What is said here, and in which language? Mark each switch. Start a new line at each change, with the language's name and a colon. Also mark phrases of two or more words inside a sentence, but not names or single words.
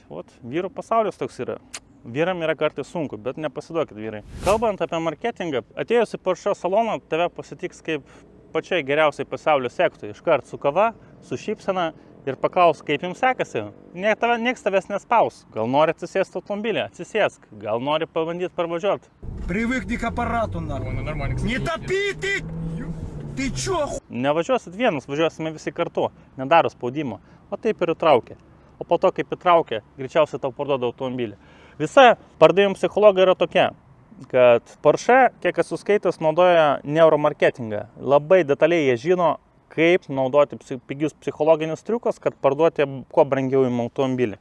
Lithuanian: Vat, vyrų pasaulis toks yra. Vyram yra kartais sunku, bet nepasiduokit vyrai. Kalbant apie marketingą, atėjus į Porsche saloną, tave pasitiks kaip pačiai geriausiai pasaulio sektoriui. Iškart su kava, su šypsena ir paklaus, kaip jums sekasi. Nieks tavęs nespaus. Gal nori atsisėsti automobilį? Atsisėsk. Gal nori pabandyti parvažiuoti?
Russian: Привыкни к аппарату, нахуй. Не топи ты! Ты чё?
Lithuanian: Nevažiuosit vienas, važiuosime visi kartu. Nedaro spaudimo. O taip ir įtraukia. O po to, kaip įtraukia, greičiausiai tau parduoda automobilį. Visa pardavimų psichologija yra tokia, kad Porsche, kiek esu skaitęs, naudoja neuromarketingą. Labai detaliai jie žino, kaip naudoti pigius psichologinius triukus, kad parduoti kuo brangiau į automobilį.